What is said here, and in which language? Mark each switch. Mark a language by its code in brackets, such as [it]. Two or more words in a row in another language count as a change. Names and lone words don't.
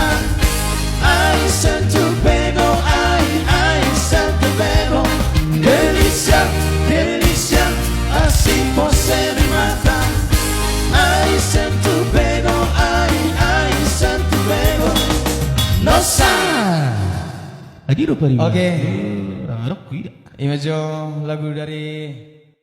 [pt] Ai, se tu pego, ai, se tu pego. Delícia, delícia, assim você me mata. Ai, se tu pego, ai, se tu pego. Nossa. [id] Lagi lupa nih. Oke. Rock tidak. Imajo lagu dari